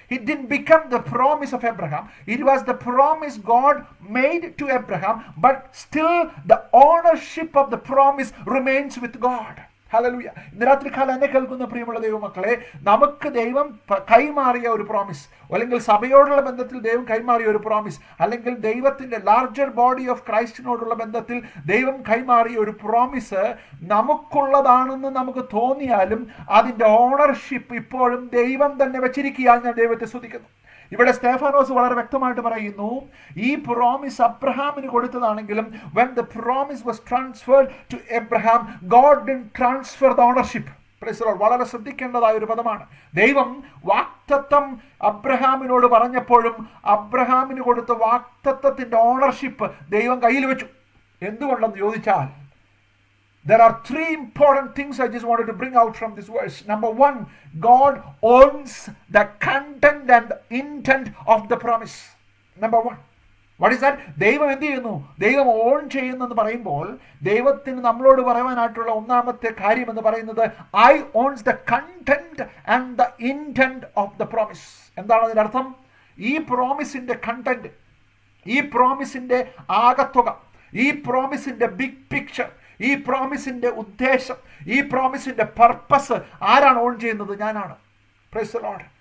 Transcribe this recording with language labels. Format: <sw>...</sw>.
<en>It didn't become the promise of Abraham. It was the promise God made to Abraham, but still the ownership of the promise remains with God.</en> <ml>Hallelujah. ഇന്ന് രാത്രികാലം എന്നെ കേൾക്കുന്ന പ്രിയമുള്ള ദൈവമക്കളെ, നമുക്ക് ദൈവം കൈമാറിയ ഒരു പ്രോമിസ്, അല്ലെങ്കിൽ സഭയോടുള്ള ബന്ധത്തിൽ ദൈവം കൈമാറിയ ഒരു പ്രോമിസ്, അല്ലെങ്കിൽ ദൈവത്തിന്റെ ലാർജർ ബോഡി ഓഫ് ക്രൈസ്റ്റിനോടുള്ള ബന്ധത്തിൽ ദൈവം കൈമാറിയ ഒരു പ്രോമിസ് നമുക്കുള്ളതാണെന്ന് നമുക്ക് തോന്നിയാലും അതിന്റെ ഓണർഷിപ്പ് ഇപ്പോഴും ദൈവം തന്നെ വെച്ചിരിക്കുകയാണ്. ഞാൻ ദൈവത്തെ സ്തുതിക്കുന്നു. ഇവിടെ സ്തേഫാനോസ് വളരെ വ്യക്തമായിട്ട് പറയുന്നു, ഈ പ്രോമിസ് അബ്രഹാമിന് കൊടുത്തതാണെങ്കിലും</ml> <en>when the promise was transferred to Abraham, God didn't transfer the ownership.</en> <ml>വളരെ ശ്രദ്ധിക്കേണ്ടതായ ഒരു പദമാണ്. ദൈവം വാക്തത്വം അബ്രഹാമിനോട് പറഞ്ഞപ്പോഴും അബ്രഹാമിന് കൊടുത്ത വാക്തത്വത്തിന്റെ ഓണർഷിപ്പ് ദൈവം കയ്യിൽ വെച്ചു. എന്തുകൊണ്ടെന്ന് ചോദിച്ചാൽ,</ml> <en>there are three important things I just wanted to bring out from this verse. Number one, God owns the content and the intent of the promise. Number one. What is that?</en> <ml>ദൈവം എന്ത് ചെയ്യുന്നു? ദൈവം on ചെയ്യുന്നെന്ന് പറയുമ്പോൾ ദൈവത്തിന് നമ്മളോട് പറയാനായിട്ടുള്ള ഒന്നാമത്തെ കാര്യം എന്ന് പറയുന്നത്,</ml> <en>I owns the content and the intent of the promise.</en> <ml>എന്താണ് അതിന്റെ അർത്ഥം? ഈ പ്രോമിസിന്റെ കണ്ടന്റ്, ഈ പ്രോമിസിന്റെ ആകത്തുക, ഈ പ്രോമിസിന്റെ ബിഗ് പിക്ചർ, ഈ പ്രോമിസിന്റെ ഉദ്ദേശം, ഈ പ്രോമിസിന്റെ പർപ്പസ് ആരാണ് ഓൺ ചെയ്യുന്നത്? ഞാനാണ്.</ml> <en>Praise the lord.</en>